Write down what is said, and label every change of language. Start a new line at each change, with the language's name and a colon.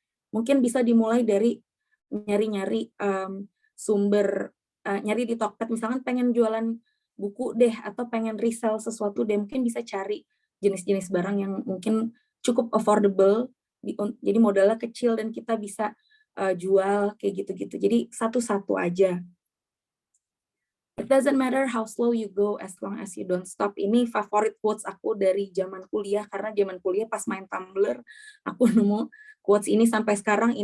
Indonesian: Mungkin bisa dimulai dari nyari-nyari sumber, nyari di Tokped, misalkan pengen jualan buku deh, atau pengen resell sesuatu deh, mungkin bisa cari jenis-jenis barang yang mungkin cukup affordable, jadi modalnya kecil dan kita bisa jual kayak gitu-gitu. Jadi satu-satu aja.
English: It doesn't matter how slow you go as long as you don't stop.
Indonesian: Ini favorit quotes aku dari zaman kuliah, karena zaman kuliah pas main Tumblr, aku nemu quotes ini sampai sekarang.